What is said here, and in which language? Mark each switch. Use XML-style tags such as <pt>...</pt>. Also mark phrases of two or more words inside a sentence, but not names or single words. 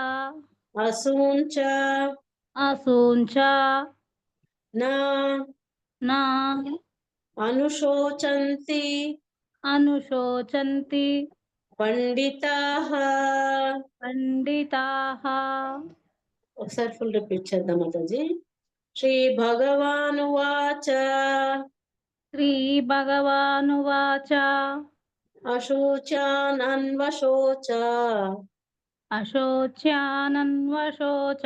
<sa>असून् च असून् च न न अनुशोचन्ति अनुशोचन्ति పండితాః. పండితాః.</sa> <te>ఒకసారి</te> <en>full repeat</en> <te>చేద్దాం మాతాజీ.</te> <sa>శ్రీ భగవానువాచ శ్రీభగవానువాచ అశోచానన్వశోచ అశోచ్యానన్వశోచ</sa>